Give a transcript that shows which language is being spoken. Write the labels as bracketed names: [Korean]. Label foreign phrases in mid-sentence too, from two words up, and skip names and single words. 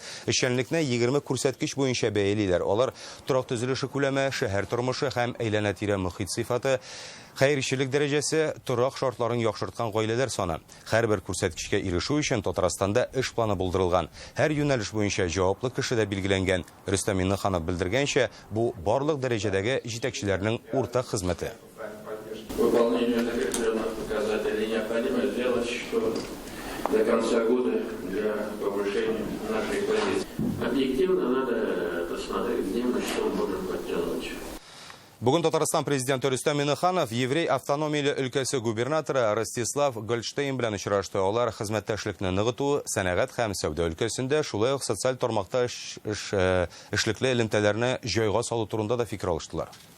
[Tatar] Эшчәнлекне 20 күрсәткеч буенча бәялиләр. Алар торак төзелеше күләме, шәһәр тормышы һәм әйләнә-тирә мөхит сыйфаты, хәйрчелек дәрәҗәсе, торак шартларын яхшырткан гаиләләр саны. Һәрбер күрсәткечкә ирешү өчен Татарстанда эш планы булдырылган. Һәр юнәлеш буенча җаваплы кеше дә билгеләнгән. Рөстәм Миннеханов белдергәнчә, бу барлык дәрәҗәдәге җитәкчеләрнең уртак хезмәте. [Russian] Выполнение определенных показателей необходимо сделать, что до конца года для повышения нашей позиции. Объективно надо посмотреть, где мы что можем подтянуть. [Tatar] Бүген Татарстан президенты Рөстәм Миннеханов еврей автономияле өлкәсе губернаторы Ростислав Гольштейн белән очрашты. Алар хезмәттәшлекне ныгыту, сәнәгать һәм сәүдә өлкәсендә, шулай ук социаль тармакта эшлекле элемтәләрне җайга салу турында да фикер алыштылар.